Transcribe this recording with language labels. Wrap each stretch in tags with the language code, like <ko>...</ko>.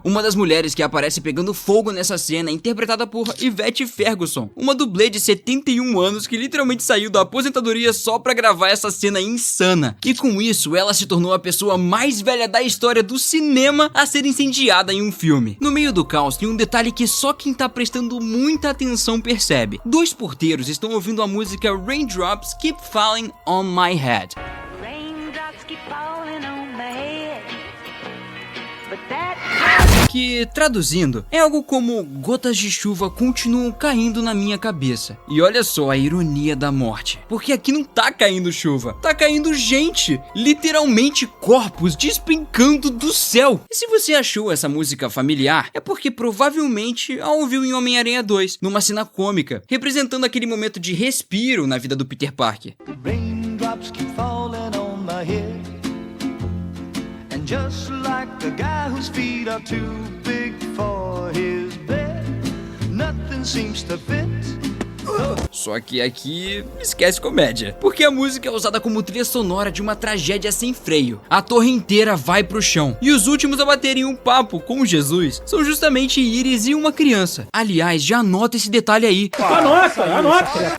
<pt>Uma das mulheres que aparece pegando fogo nessa cena é interpretada por Yvette Ferguson, uma dublê de 71 anos que literalmente saiu da aposentadoria só pra gravar essa cena insana. E com isso, ela se tornou a pessoa mais velha da história do cinema a ser incendiada em um filme. No meio do caos tem um detalhe que só quem tá prestando muita atenção percebe. Dois porteiros estão ouvindo a música Raindrops Keep Falling on My Head.</pt> <en>Raindrops keep falling on my head. But that...</en> <pt>que, traduzindo, é algo como gotas de chuva continuam caindo na minha cabeça. E olha só a ironia da morte, porque aqui não tá caindo chuva, tá caindo gente, literalmente corpos despencando do céu. E se você achou essa música familiar, é porque provavelmente a ouviu em Homem-Aranha 2, numa cena cômica, representando aquele momento de respiro na vida do Peter Parker.</pt> <en>Raindrops keep falling on my head. And just like the guy whose feet are too big for his bed, nothing seems to fit.</en> <pt>Só que aqui esquece comédia, porque a música é usada como trilha sonora de uma tragédia sem freio. A torre inteira vai pro chão, e os últimos a baterem um papo com Jesus são justamente Iris e uma criança. Aliás, já anota esse detalhe aí. Anota!</pt>